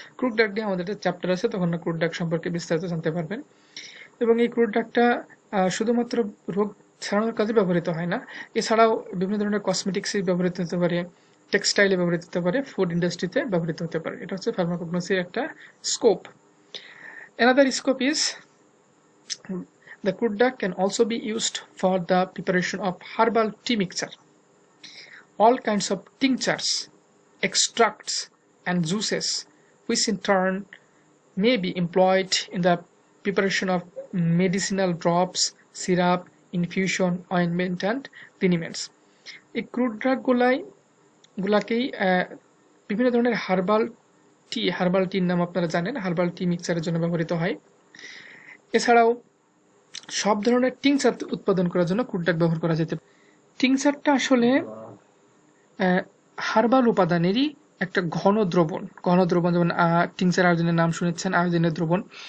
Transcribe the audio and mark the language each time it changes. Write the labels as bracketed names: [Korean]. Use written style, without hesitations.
[Bangla] Crude drug নিয়ে আমাদের একটা চ্যাপ্টার আছে, তখন ক্রুড ড্রাগ সম্পর্কে বিস্তারিত জানতে পারবেন। এবং এই ক্রুড ড্রাগটা শুধুমাত্র রোগ ছাড়ানোর কাজে ব্যবহৃত হয় না, এছাড়াও বিভিন্ন ধরনের কসমেটিক্সে ব্যবহৃত হতে পারে, টেক্সটাইলে ব্যবহৃত হতে পারে, ফুড ইন্ডাস্ট্রিতে ব্যবহৃত হতে পারে। এটা হচ্ছে ফার্মাকোগনোসির একটা scope. Another scope is [English] the crude drug can also be used for the preparation of herbal tea mixture. All kinds of tinctures, extracts, and juices, which in turn may be employed in the preparation of medicinal drops, syrup, infusion, ointment, and liniments. [Bangla] এই crude গুলাকেই বিভিন্ন ধরনের herbal টির নাম আপনারা জানেন, herbal tea মিক্সচারের জন্য ব্যবহৃত হয়। এছাড়াও সব ধরনের টিংচার উৎপাদন করার জন্য ক্রুড ড্রাগ ব্যবহার করা যেতে পারে। টিংচারটা আসলে হার্বাল উপাদানেরই একটা ঘন দ্রবণ, যেমন টিংচার আয়োজনের নাম শুনেছেন, আয়োজনের দ্রবণ।